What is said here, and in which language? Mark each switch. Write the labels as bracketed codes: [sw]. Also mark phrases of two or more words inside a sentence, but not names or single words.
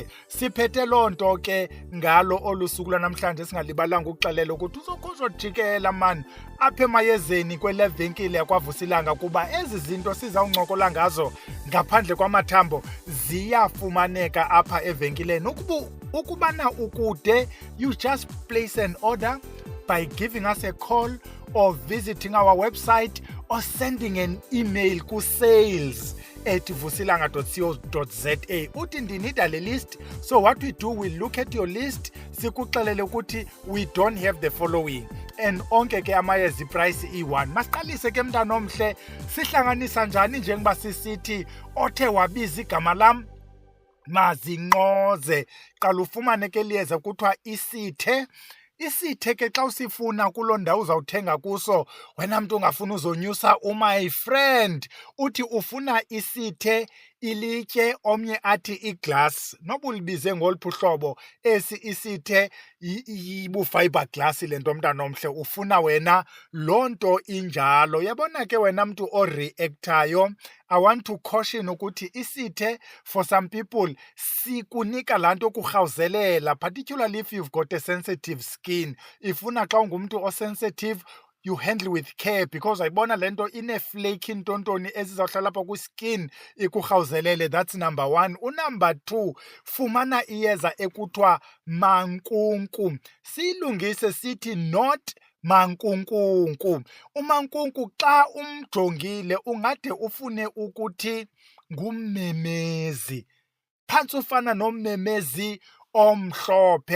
[xh] Siphethe loo nto ke ngalo olusuku lwanamhlanje, singalibalanga ukuxelela ukuthi uzojikela mani apha emayezeni kwele venkile yakwaVusilanga, kuba ezi zinto sizawuncokola ngazo ngaphandle kwamathambo ziyafumaneka apha evenkileni. Ukubana ukude, [en] you just place an order by giving us a call or visiting our website or sending an email ku sales@vusilanga.co.za. [xh] Uthi ndinida le list. [en] So what we do, we look at your list, [xh] sikuxelele ukuthi [en] we don't have the following. [xh] And onke ke amayeza iprice i1. Masiqalise ke mntana omhle, sihlanganisa njani njengoba sisithi othe wabiza igama lam mazinqoze. Qala ufumane ke liyeza kuthiwa isithe. Isithe ke xa usifuna kuloo ndawo uzawuthenga kuso, wena mntu ungafuna uzonyusa [en] my friend, [xh] uthi ufuna isithe ilitye, omnye athi iglass. Noba ulibize ngoluphi uhlobo, esi isithe ibu- [en] fiber glass [xh] le nto mntana omhle, ufuna wena loo nto injalo. Yabona ke wena mntu oreactayo, [en] I want to caution [xh] ukuthi isithe [en] for some people [xh] sikunika laa nto kurhawuzelela, [en] particularly if you've got a sensitive skin. [xh] Ifuna xa ungumntu osensitive, [en] you handle with care, because [xh] ayibona le nto ine-flake intontoni ezizawuhlala apha kwiskin ikurhawuzelele. [en] That's number one. [xh] Unumber two, fumana iyeza ekuthiwa mankunku. Siyilungise sithi [en] not mankunkunku. [xh] Umankunku xa umjongile ungade ufune ukuthi ngummemezi, phantsi ufana nommemezi omhlophe.